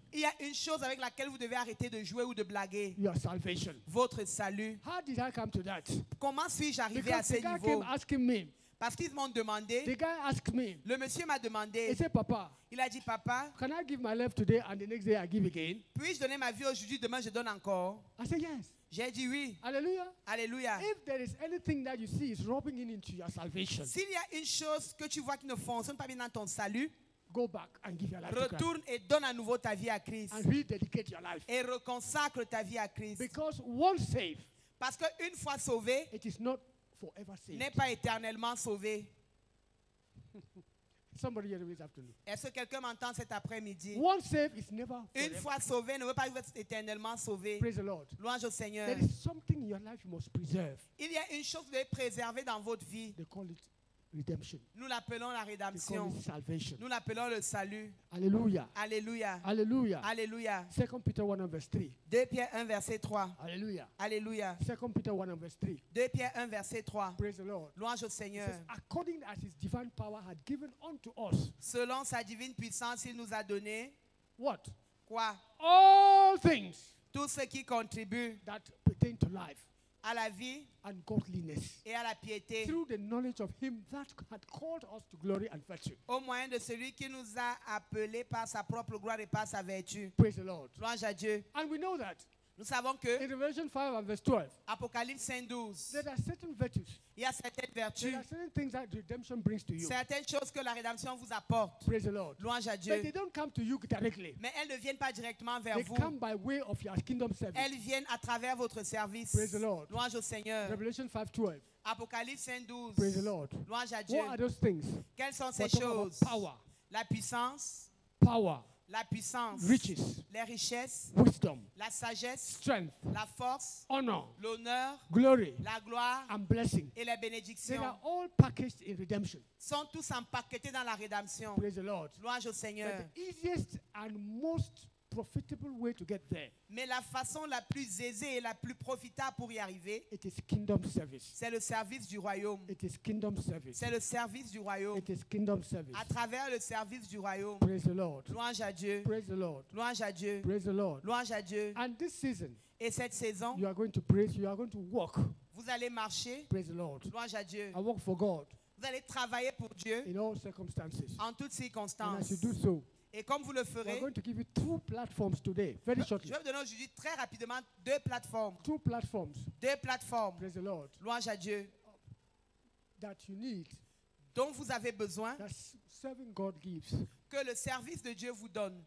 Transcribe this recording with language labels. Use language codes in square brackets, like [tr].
[fr] Il y a une chose avec laquelle vous devez arrêter de jouer ou de blaguer. [en] Your salvation. [fr] Votre salut. [en] How did I come to that? [fr] Comment suis-je arrivé à ce niveau? Parce qu'ils m'ont demandé. [en] The guy asked me. [fr] Le monsieur m'a demandé. [en] He said, Papa. [fr] Il a dit, Papa. [en] Can I give my life today and the next day I give again? [fr] Puis-je donner ma vie aujourd'hui, demain je donne encore? [en] I said yes. [fr] J'ai dit oui. Alléluia. Alléluia. [en] If there is anything that you see is rubbing into your salvation. [fr] S'il y a une chose que tu vois qui ne fonctionne pas bien dans ton salut, [en] go back and give your life to Christ. [fr] Retourne et donne à nouveau ta vie à Christ. [en] And rededicate your life. [fr] Et reconsacre ta vie à Christ. [en] Because once saved, [fr] parce qu'une fois sauvé, [en] it is not forever saved. [fr] N'est pas éternellement sauvé. [en] Somebody here this afternoon. [fr] Est-ce que quelqu'un m'entend cet après-midi? [en] Once saved is never [fr] Une fois sauvé ne veut pas être éternellement sauvé. [en] Praise the Lord. [fr] Louange au Seigneur. [en] There is something in your life you must preserve. [fr] Il y a une chose que vous devez préserver dans votre vie. [en] They call it redemption. [fr] Nous l'appelons la rédemption. [en] They call it salvation. [fr] Nous l'appelons le salut. Alléluia. Alléluia. Alléluia. Alléluia. [en] 2 Peter 1 verse 3. [fr] 2 Pierre 1 verset 3. Alléluia. Alléluia. [en] 2 Peter 1 verse 3. [fr] 2 Pierre 1 verset 3. [en] Praise the Lord. [fr] Louange au Seigneur. [en] It says, according as his divine power had given unto us. [fr] Selon sa divine puissance, il nous a donné. [en] What? [fr] Quoi? [en] All things. [fr] Tout ce qui contribue. [en] That pertain to life. [fr] À la vie [en] and godliness, [fr] et à la piété, [en] through the knowledge of him that had called us to glory and virtue. [fr] Au moyen de celui qui nous a appelés par sa propre gloire et par sa vertu. [en] Praise the Lord. [fr] Louange à Dieu. [en] And we know that. [fr] Nous savons que [en] in Revelation 5 and verse 12, [fr] Apocalypse 5:12, [en] there are certain virtues. [fr] Il y a certaines vertus. [en] There are certain things that redemption brings to you. [fr] Certaines choses que la rédemption vous apporte. [en] Praise the Lord. [fr] Louange à Dieu. [en] But they don't come to you directly. [fr] Mais elles ne viennent pas directement vers [en] they [fr] vous. [en] Come by way of your kingdom service. [fr] Elles viennent à travers votre service. [en] Praise the Lord. [fr] Louange au Seigneur. [en] Revelation 5:12. [fr] Apocalypse 5:12. [en] Praise the Lord. [fr] Louange à Dieu. [en] What are those things? [fr] Quelles sont ces [en] We're [fr] choses? [en] power. [fr] La puissance. [en] Power. [fr] la puissance, [en] riches, [fr] les richesses, [en] wisdom, [fr] la sagesse, [en] strength, [fr] la force, [en] honor, [fr] l'honneur, [en] glory, [fr] la gloire [en] and blessing. [fr] et les [en] They [fr] bénédictions [en] are all packaged in redemption. [fr] sont tous empaquetés dans la rédemption. [en] Praise the Lord. [fr] Louange au Seigneur. [en] But the easiest and most profitable way to get there, [fr] Mais la façon la plus aisée et la plus profitable pour y arriver, [en] it is kingdom service. [fr] c'est le service du royaume. [en] It is kingdom service. [fr] C'est le service du royaume. [en] It is kingdom service. [fr] À travers le service du royaume. [en] Praise the Lord. [fr] Louange à Dieu. [en] Praise the Lord. [fr] Louange à Dieu. [en] Praise the Lord. [fr] Louange à Dieu. [en] And this season, [fr] Et cette saison, [en] you are going to praise, you are going to walk. [fr] vous allez marcher. [en] Praise the Lord. [fr] Louange à Dieu. [en] I work for God [fr] Vous allez travailler pour Dieu [en] in all circumstances. [fr] en toutes [en] And [fr] circonstances. [en] as you do so, [fr] Et comme vous le [en] we are [fr] ferez, [en] going to give you 2 platforms today, very [fr] je [en] shortly. [fr] vais vous donner aujourd'hui très rapidement 2 plateformes. [en] 2 platforms. [fr] 2 plateformes. [en] Praise the Lord. [fr] Louange à Dieu. [en] That you need, [fr] Dont vous avez besoin, [en] that serving God gives. [fr] que le service de Dieu vous donne.